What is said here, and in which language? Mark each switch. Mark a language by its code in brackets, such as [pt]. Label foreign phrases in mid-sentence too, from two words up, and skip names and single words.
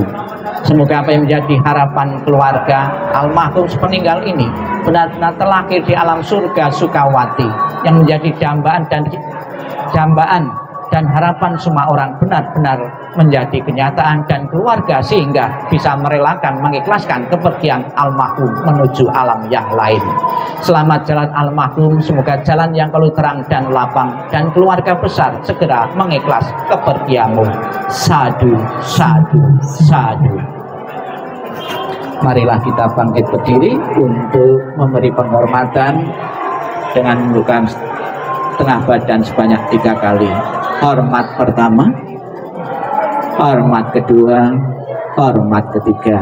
[id] Semoga apa yang menjadi harapan keluarga almarhum sepeninggal ini benar-benar terlahir di alam surga Sukawati, yang menjadi dambaan dan harapan semua orang benar-benar menjadi kenyataan, dan keluarga sehingga bisa merelakan, mengikhlaskan kepergian almarhum menuju alam yang lain. Selamat jalan almarhum, semoga jalan yang kalau terang dan lapang, dan keluarga besar segera mengikhlas kepergianmu. [pi] Sadu, sadu, sadu. [id] Marilah kita bangkit berdiri untuk memberi penghormatan dengan menundukkan setengah badan sebanyak 3 kali. Hormat pertama, hormat kedua, hormat ketiga.